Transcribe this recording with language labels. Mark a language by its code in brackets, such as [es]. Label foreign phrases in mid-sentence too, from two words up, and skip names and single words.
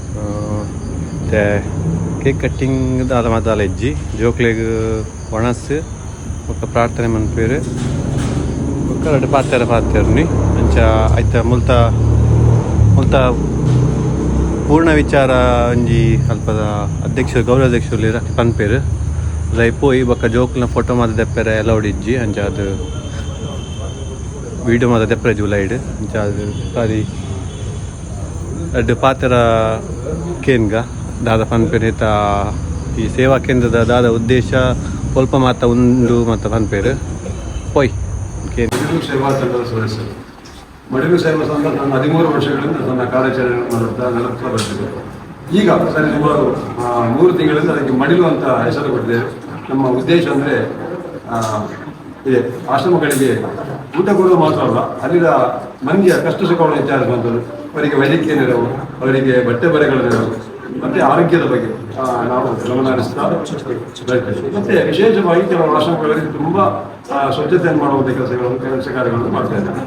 [tcy] ಮತ್ತೆ [en] cake cutting [tcy] ದಾದ ಮಾತಾಲ ಇಜ್ಜಿ ಜೋಕ್ಲೆಗ್ ಒಣಸ್ ಒಕ್ಕ ಪ್ರಾರ್ಥನೆ ಮನ್ಪೇರು ಒಕ್ಕ ಎರಡು ಪಾತ್ಯರ್ನಿ ಅಂಚ ಆಯ್ತ ಮುಲ್ತ ಪೂರ್ಣ ವಿಚಾರ ಒಂಜಿ ಅಲ್ಪದ ಅಧ್ಯಕ್ಷರು ಗೌರವಾಧ್ಯಕ್ಷರು ಪನ್ಪೇರು ರೈ ಪೋಯಿ ಬೊಕ್ಕ ಜೋಕ್ಲ ಫೋಟೋ ಮಾತ ದೆಪ್ಪೆರೆ ಎಲ್ಲ ಹೊಡಿಜ್ಜಿ ಅಂಚ ಅದು ವಿಡಿಯೋ ಮಾತ ದೆಪ್ಪರೆ ಜುಲೈಡ್ ಅಂಚ ಅದು ಸಾರಿ ಎರಡು ಪಾತ್ರ ಕೇನ್ಗ ದಾದ ಪನ್ಪೇರ್ ಈ ಸೇವಾ ಕೇಂದ್ರದ ದಾದ ಉದ್ದೇಶ ಸ್ವಲ್ಪ ಮಾತ ಉಂಡು ಮತ್ತು ಪನ್ಪೇರ್ ಪೊಯ್ [kn] ಸೇವಾ ತಂಡದ ಸದಸ್ಯರು ಮಡಿಲು ಸೇವಾ ಸಂಘ ನನ್ನ 13 ವರ್ಷಗಳಿಂದ ನನ್ನ ಕಾರ್ಯಾಚರಣೆ ಮಾಡುತ್ತಾ ನಡೆಸ್ತಾ ಬರ್ತಿದೆ. ಈಗ ಸರಿ ಸುಮಾರು 3 ತಿಂಗಳಿಂದ ಅದಕ್ಕೆ ಮಡಿಲು ಅಂತ ಹೆಸರು ಕೊಟ್ಟಿದ್ದೇವೆ. ನಮ್ಮ ಉದ್ದೇಶ ಅಂದರೆ ಇದೆ ಆಶ್ರಮಗಳಿಗೆ ಊಟ ಕೊಡುವುದು ಮಾತ್ರ ಅಲ್ಲ, ಅಲ್ಲಿನ ಮಂದಿಯ ಕಷ್ಟ ಸುಖವನ್ನು ವಿಚಾರಿಸುವಂಥದ್ದು, ಅವರಿಗೆ ವೈದ್ಯಕೀಯ ನೆರವು, ಅವರಿಗೆ ಬಟ್ಟೆ ಬರೆಗಳ ನೆರವು ಮತ್ತು ಆರೋಗ್ಯದ ಬಗ್ಗೆ ನಾವು ಗಮನ ಹರಿಸ್ತಾ ಮತ್ತೆ ವಿಶೇಷವಾಗಿ ಕೆಲವು ಆಶ್ರಮಗಳಲ್ಲಿ ತುಂಬ ಸ್ವಚ್ಛತೆಯನ್ನು ಮಾಡುವಂಥ ಕೆಲಸ ಕಾರ್ಯಗಳನ್ನು ಮಾಡ್ತಾ ಇದ್ದಾರೆ.